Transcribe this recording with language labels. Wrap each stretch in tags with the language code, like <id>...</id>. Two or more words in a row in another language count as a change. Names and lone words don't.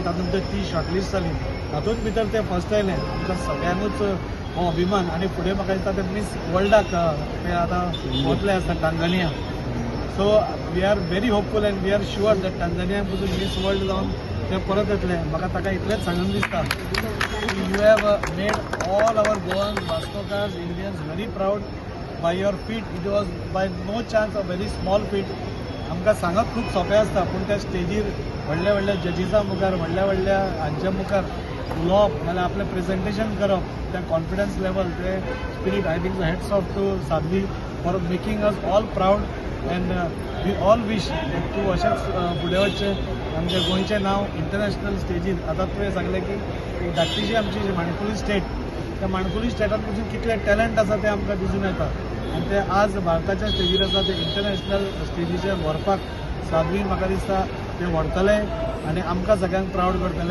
<kok>तातूंत ती शॉर्टलिस्ट जाली. तातूंत भितर ते फर्स्ट आयले. आमकां सगळ्यांकूच हो अभिमान. आनी फुडें म्हाका दिसता ते मिस वर्ल्डाक ते आतां वतले आसता टांझानिया.</kok> <en>so we are very hopeful and we are sure that टांझानिया</en> <kok>पसून मिस वर्ल्ड जावन ते परत येतले. म्हाका ताका इतलेंच सांगून दिसता</kok> <en>you have made all our Goan Vascokars Indians very proud by your feat. it was by no chance a very small feat.</en> <kok>आमकां सांगप खूब सोंपें आसता, पूण त्या स्टेजीर व्हडल्या व्हडल्या जजीसा मुखार व्हडल्या व्हडल्या हांच्या मुखार उलोवप नाल्यार आपलें प्रेझेंटेशन करप, त्या</kok> <en>confidence level</en> <kok>ते स्पिरीट</kok> <en>I think hats off to Sadhvi for making us all proud. and we all wish</en> <kok>तूं अशेंच फुडें वचचें. आमच्या गोंयचें नांव इंटरनॅशनल स्टेजीर आतां तुवें सांगलें की एक धाकटीशी आमची माणकुली स्टेट, त्या माणकुली स्टेटान पसून कितले टॅलंट आसा ते आमकां दिसून येता. आनी ते आज भारताच्या स्टेजीर आसा ते इंटरनॅशनल स्टेजीचेर व्हरपाक साध्वीन म्हाका दिसता ते व्हरतले आनी आमकां सगळ्यांक प्राऊड करतले.</kok>